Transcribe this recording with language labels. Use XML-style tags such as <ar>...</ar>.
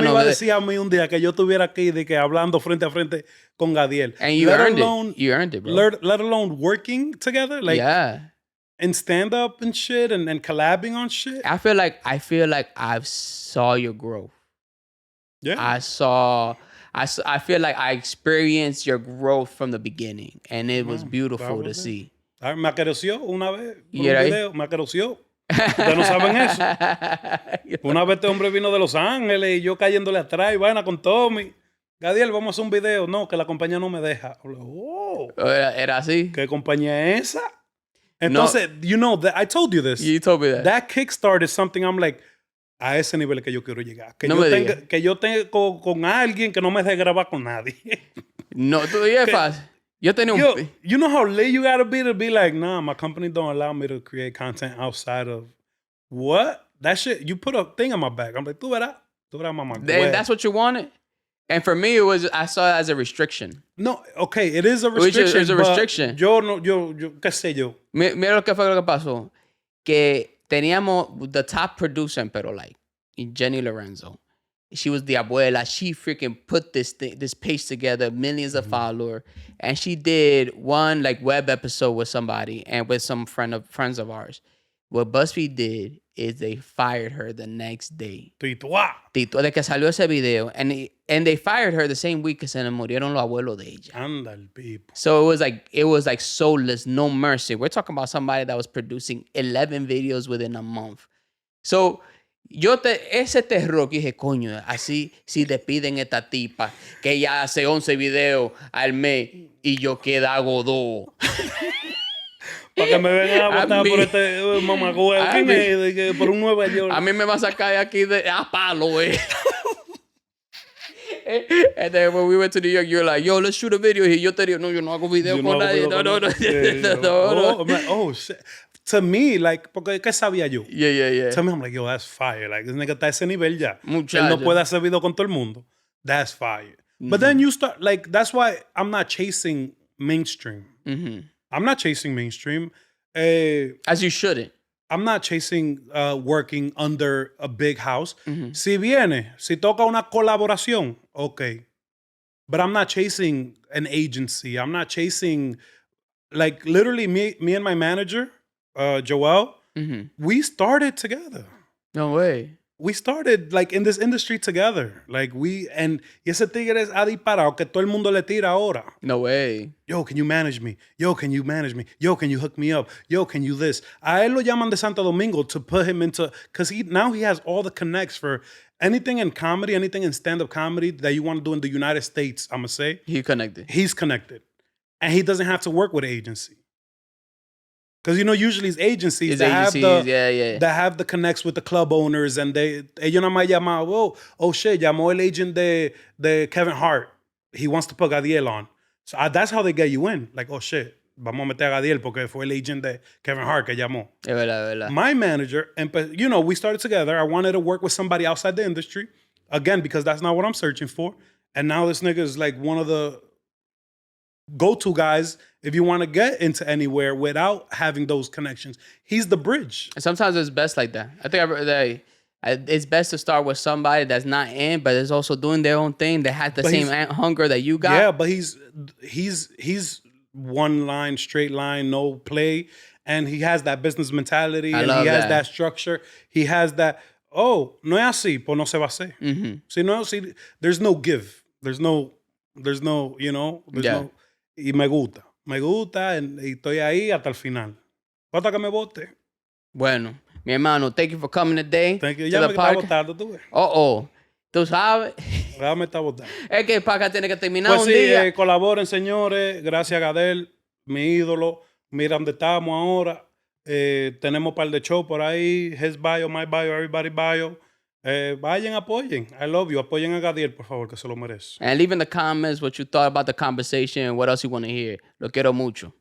<es>¿Quién me iba a decir a mí un día que yo estuviera aquí de que hablando frente a frente con Gadiel?</es> <en>And you earned it. You earned it, bro. Let alone working together, like, yeah, and stand up and shit, and collabing on shit. I feel like I've saw your growth. Yeah, I feel like I experienced your growth from the beginning, and it was beautiful to see.</en> <es>Me acarició una vez por un video, me acarició. Ustedes no saben eso. Una vez este hombre vino de Los Ángeles y yo cayéndole atrás y vaina con Tommy. Gadiel, vamos a hacer un video. No, que la compañía no me deja. Oh, ¿Era así? ¿Qué compañía es esa? Entonces,</es> <en>you know, I told you this. You told me that. That kickstart is something I'm like,</en> <es>a ese nivel que yo quiero llegar. Que yo tenga con alguien que no me deje grabar con nadie. No, todavía es fácil. Yo tenía un...</es> <en>You know how late you gotta be to be like, nah, my company don't allow me to create content outside of... What? That shit, you put a thing on my back. I'm like,</en> <es>tú verás, mamá.</es> <en>That's what you wanted? And for me, I saw it as a restriction. No, okay, it is a restriction. It's a restriction.</en> <es>Yo, qué sé yo. Mira lo que fue lo que pasó. Que teníamos</es> <en>the top producer en Pero Like, Jenny Lorenzo. She was the abuela. She freaking put this page together, millions of followers, and she did one like web episode with somebody and with some friends of ours. What BuzzFeed did is they fired her the next day.</en> <es>Tito, de que salió ese video,</es> <en>and they fired her the same week</en> <es>que se le murieron los abuelos de ella. Anda el people.</es> <en>So it was like soulless, no mercy. We're talking about somebody that was producing 11 videos within a month.</en> <es>So ese terror que dije, coño, así si despiden esta tipa que ella hace 11 videos al mes y yo hago 2. Para que me vengan a votar por este mamagüey por un Nueva Yol. A mí me va a sacar de aquí a palo, güey.</es> <en>And then when we went to New York, you're like, yo, let's shoot a video here.</en> <es>Yo te digo, no, yo no hago video con nadie. No.</es> <en>Oh, shit. To me, like,</en> <es>porque ¿qué sabía yo?</es> <en>Yeah. To me, I'm like, yo, that's fire. Like, this nigga</en> <es>está a ese nivel ya. Muchacho. Él no puede hacer video con todo el mundo.</es> <en>That's fire. Mm-hmm. But then you start, like, that's why I'm not chasing mainstream. Mm-hmm. I'm not chasing mainstream. As you shouldn't. I'm not chasing working under a big house. Mm-hmm.</en> <es>Si toca una colaboración, okay.</es> <en>But I'm not chasing an agency. I'm not chasing, like, literally me and my manager, Joel, mm-hmm. we started together. No way. We started, like, in this industry together.</en> <es>Like, y ese tigre ha disparado que todo el mundo le tira ahora.</es> <en>No way. Yo, can you manage me? Yo, can you manage me? Yo, can you hook me up? Yo, can you this?</en> <es>A él lo llaman de Santo Domingo</es> <en>to put him into, because now he has all the connects for anything in comedy, anything in stand-up comedy that you want to do in the United States, I'm going to say. He's connected. And he doesn't have to work with an agency. Because, you know, usually it's agencies that have the connects with the club owners, and</en> <es>ellos nada más llaman,</es> <en>oh shit,</en> <es>llamó el</es> <en>agent de Kevin Hart. He wants to put Gadiel on. So that's how they get you in. Like, oh shit,</en> <es>vamos a meter a Gadiel porque fue el agent de Kevin Hart que llamó. Es verdad.</es> <en>My manager, you know, we started together. I wanted to work with somebody outside the industry. Again, because that's not what I'm searching for. And now this nigga is like one of the go-to guys if you want to get into anywhere without having those connections. He's the bridge. And sometimes it's best like that. I think it's best to start with somebody that's not in, but is also doing their own thing, that has the same hunger that you got. Yeah, but he's one line, straight line, no play, and he has that business mentality, and he has that structure. He has that,</en> <es>no es así, pues no se va a hacer.</es> <en>Mm-hmm. There's no give. There's no, you know, no.</en> <es>Y me gusta, y estoy ahí hasta el final. Hasta que me vote. Bueno, mi hermano,</es> <en>thank you for coming today. Thank you.</en> <es>Ya me está votando, tú ves. Tú sabes. Ya me está votando. Es que el podcast tiene que terminar pues un sí, día. Colaboren, señores. Gracias a Gadel, mi ídolo. Mira dónde estamos ahora. Tenemos un par de shows por ahí.</es> <en>His bio, my bio, everybody bio.</en> <es>Vayan, apoyen.</es> <en>I love you.</en> <es>Apoyen a Gadiel, por favor, que se lo merece.</es> <en>And leave in the comments what you thought about the conversation and what else you want to hear.</en> <es>Lo quiero mucho.</es>